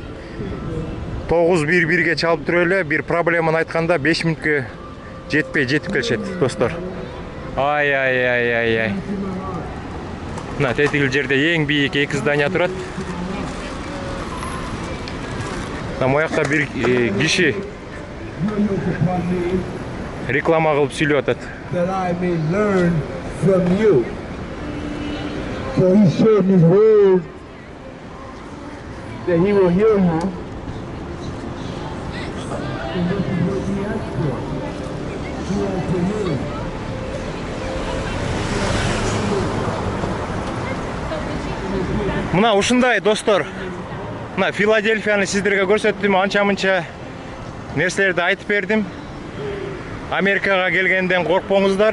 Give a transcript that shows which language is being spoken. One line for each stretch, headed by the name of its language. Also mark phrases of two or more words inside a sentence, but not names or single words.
Kyrgyz: 911-ге чалып туруп эле бир проблеманы айтканда 5 мүнөткө жетип келишет, достор. Ай. Мына тетигил жерде эң бийик 2 здание турат. Мына моякта бир киши реклама кылып сүйлөп атат.
English: That I may learn from you. So he shared his word that he will heal you. And this is what we asked for. He wants to heal.
Kyrgyz: Мына ушундай, достор. Мына Филадельфияны сиздерге көрсөттүм, анча-мынча нерселерди айтып бердим. Америкага келгенден коркпоңуздар.